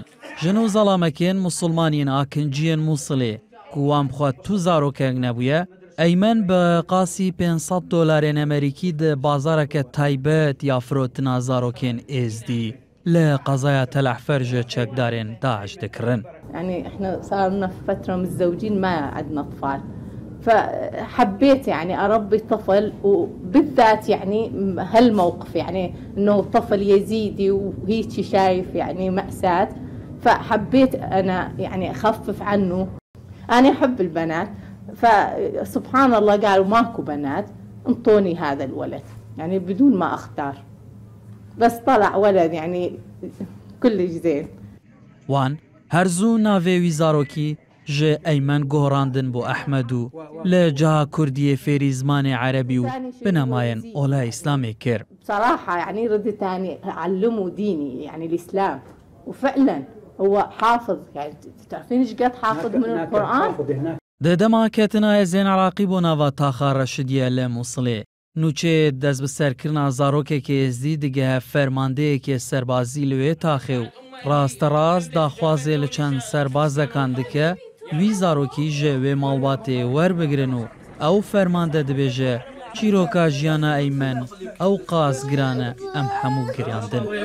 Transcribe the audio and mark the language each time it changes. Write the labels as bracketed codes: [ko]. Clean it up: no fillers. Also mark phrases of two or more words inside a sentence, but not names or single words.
[ku] ژن و زەڵامەکێن موسڵمانین ئاکنجیên مووسڵێ کووان بخوات تو زارۆکێک نەبووە ئەیمەن بە قاسی $500 ئەمریکی دە بازارەکە تایبەت یا فرۆتنا زارۆکێن ئێزدی لە قەزایە تەلەحفەرژە چەکدارێن داعش دەکڕن. [ar] يعني احنا صار لنا فترة متزوجين ما عندنا أطفال، فحبيت يعني أربي طفل وبالذات يعني هالموقف يعني إنه طفل يزيدي وهيك شايف يعني مأساة، فحبيت أنا يعني أخفف عنه. أنا أحب البنات، فسبحان الله قالوا ماكو بنات انطوني هذا الولد يعني بدون ما أختار، بس طلع ولد يعني كل زين. [ku] وان هەرزوو ناوێوی زارۆکی ژێ ئەیمەن گۆڕاندن بۆ ئەحمەد و لە جاها کوردیە فێری زمانی عەرەبی و بنەمایەن ئۆلا ئیسلامێ کرد. [ar] بصراحة يعني ردت يعني علموا ديني يعني الإسلام، وفعلا هو حافظ يعني تعرفين ايش قد حافظ من القرآن. [ku] دەدەما کەتنە هێزێن عراقی بۆ ناوە تاخا ڕەشیدیە لە مووسڵێ نوچێ دەست بەسەرکردنا زارۆکێکی ئێزدی دیگە فەرماندەیەکی سەربازی لەوێ تاخێ و ڕاستە ڕاست داخوازێ لە چەند سەربازەکان دکە وی زارۆکی ژێوێ ماڵباتێ وەربگرن و ئەو فەرماندە دەبێژە چیرۆکە ژیانە ئەیمەن ئەو قازگرانە ئەم هەموو گریاندن.